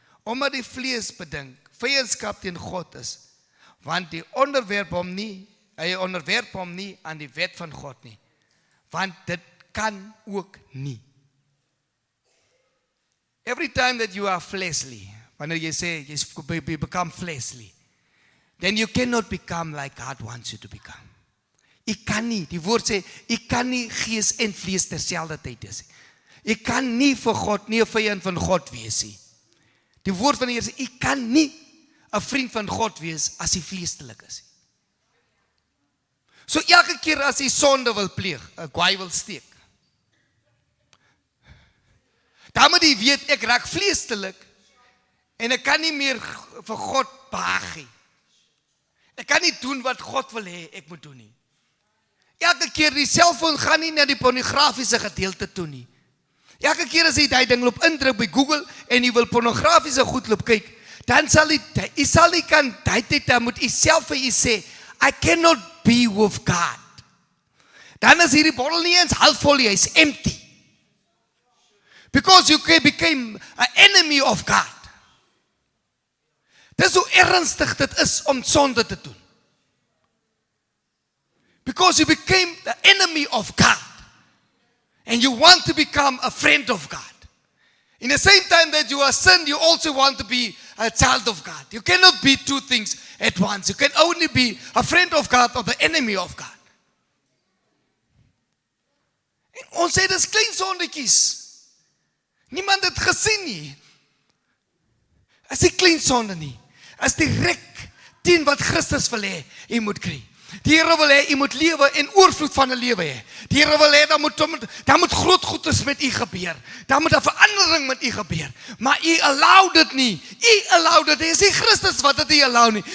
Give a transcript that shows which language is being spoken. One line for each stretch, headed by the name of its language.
Afrikaans: Omdat die vlees bedink, vyandskap teen God is, want hy onderwerp hom nie aan die wet van God nie, want dit kan ook nie.
English: Every time that you are fleshly,
Afrikaans: wanneer jy sê,
English: you become fleshly, then you cannot become like God wants you to become.
Afrikaans: Ek kan nie, die woord sê, ek kan nie gees en vlees terselfde tyd wees. Ek kan nie vir God, nie 'n vyand van God wees nie. Die woord van die Here sê, ek kan nie 'n vriend van God wees as hy vleestelik is. So elke keer as hy sonde wil pleeg, 'n kwaai wil steek, dan moet jy weet, ek raak vleestelik, en ek kan nie meer vir God behaag nie. Ek kan nie doen wat God wil hê ek moet doen nie. Elke keer die selfoon gaan nie na die pornografiese gedeelte toe nie. Elke keer as jy die ding loop indruk by Google en jy wil pornografiese goed loop kyk, dan sal jy sal nie kan dan moet jy self vir jy sê,
English: I cannot be with God.
Afrikaans: Dan is hierdie bottel nie eens halfvol, hy is empty.
English: Because you became an enemy of God.
Afrikaans: Dis hoe ernstig dit is om sonde te doen.
English: Because you became the enemy of God. And you want to become a friend of God. In the same time that you are sinned, you also want to be a child of God. You cannot be two things at once. You can only be a friend of God or the enemy of God.
Afrikaans: En ons sê dis klein sondetjies. Niemand het gesien nie. As die klein sonde nie. As direk teen wat Christus wil hê, jy moet kry. Die Here wil hê, jy moet lewe en oorvloed van 'n lewe hê. Die Here wil hê, dan moet groot goedes met u gebeur. Dan moet 'n verandering met u gebeur. Maar u allow dit nie. U allow dit. Dit is nie Christus wat dit allow nie.